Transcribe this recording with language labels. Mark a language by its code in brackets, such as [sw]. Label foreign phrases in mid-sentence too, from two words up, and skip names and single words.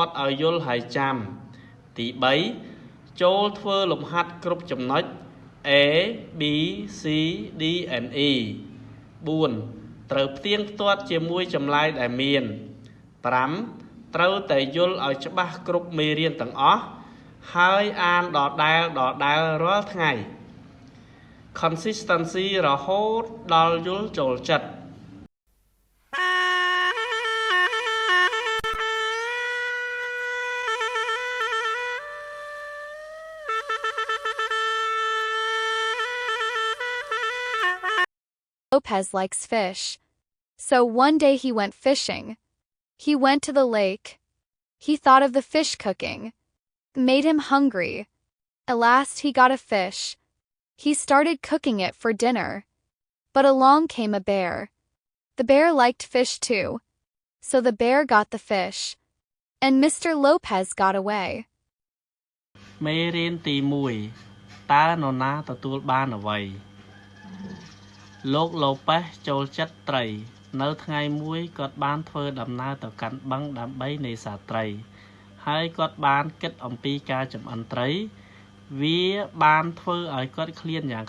[km] ទឲ្យយល់ហើយចាំទី3ចូលធ្វើលំហាត់គ្រប់ចំណុច [en] A B C D and E [km] 4 ត្រូវផ្ទៀងផ្ទាត់ជាមួយចម្លើយដែលមាន5ត្រូវតែយល់ឲ្យច្បាស់គ្រប់មេរៀនទាំងអស់ហើយអានដដែលរាល់ថ្ងៃ Consistency រហូតដល់យល់ចូលចិត្ត [en] Lopez likes fish. So one day he went fishing. He went to the lake. He thought of the fish cooking. It made him hungry. At last he got a fish. He started cooking it for dinner. But along came a bear. The bear liked fish too. So the bear got the fish. And Mr. Lopez got away. [km] មេរៀនទី1តើនរណាទទួលបានអ្វីលោកឡូប៉េសចូលចិត្តត្រីនៅថ្ងៃមួយគាត់បានធ្វើដំណើរទៅកាន់បឹងដើម្បីនេ សាទត្រីហើយគាត់បានគិតអំពីការចម្អិនត្រីវាបានធ្វើឲ្យគាត់ឃ្លានយ៉ាង